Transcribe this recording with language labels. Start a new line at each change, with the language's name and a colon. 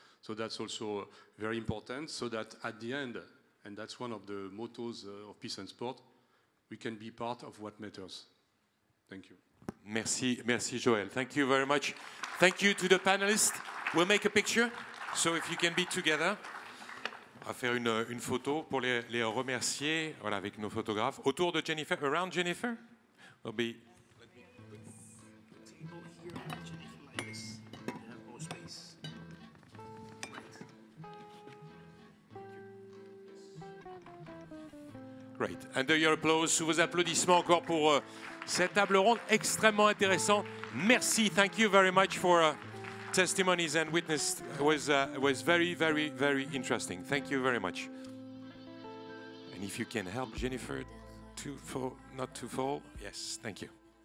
English: So that's also very important, so that at the end, and that's one of the mottos of Peace and Sport, we can be part of what matters. Thank you.
French: Merci, merci Joël.
English: Thank you very much. Thank you to the panelists. We'll make a picture, so if you can be together.
French: On va faire une photo pour les remercier, voilà, avec nos photographes. Autour de Jennifer,
English: around Jennifer. We'll be... Great. Under your applause,
French: sous vos applaudissements encore pour cette table ronde extrêmement intéressante. Merci.
English: Thank you very much for testimonies and witness. Was very, very, very interesting. Thank you very much. And if you can help Jennifer to fall, not to fall, yes, thank you.